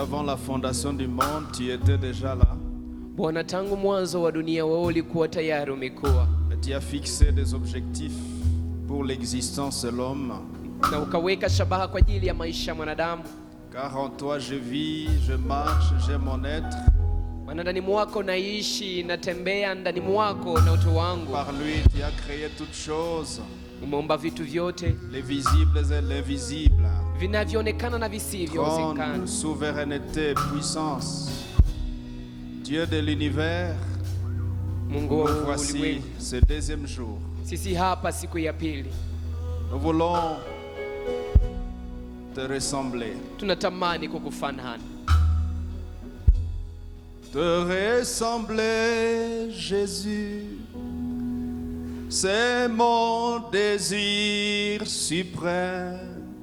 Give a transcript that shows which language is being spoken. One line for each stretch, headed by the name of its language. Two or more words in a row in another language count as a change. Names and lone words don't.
French: la fondation du monde, tu étais déjà là.
Swahili: Bwana, tangu mwanzo wa dunia wewe ulikuwa tayari umekuwa.
French: Tu as fixé des objectifs pour l'existence de l'homme.
Swahili: Na ukaweka shabaha kwa ajili ya maisha ya mwanadamu.
French: Car en toi je vis, je marche, j'ai mon être.
Swahili: Maana ndani mwako naishi, natembea ndani mwako na utu wangu.
French: Par lui tu as créé toutes choses.
Swahili: Umeumba vitu vyote,
French: les visibles et l'invisible.
Swahili: Vinavyoonekana na visivyoonekana.
French: Trône, souveraineté, puissance. Dieu de l'univers.
Swahili: Mungu wa
French: voici
Swahili: ulimwengu.
French: ce deuxième jour.
Swahili: Sisi hapa siku ya pili.
French: Nous voulons te ressembler.
Swahili: Tunatamani kukufanana.
French: Te ressembler, Jésus. C'est mon désir suprême.